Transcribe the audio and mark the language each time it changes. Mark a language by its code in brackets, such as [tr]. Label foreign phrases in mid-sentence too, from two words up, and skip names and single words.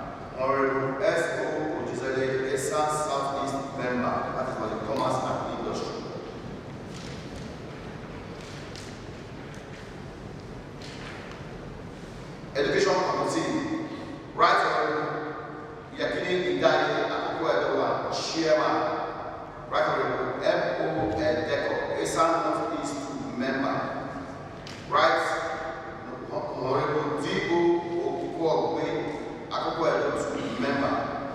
[en] Honorable S.O. Ojizele, Esa Southeast, member. That is for the Commerce and Industry. Education Committee. Right Honorable Yakini Idai, Akoko Edowa, Chairman. Right Honorable M.O. Edeko, Esa North East, member. Right Honorable D.O. Okukwogwe, Akoko Edo, member.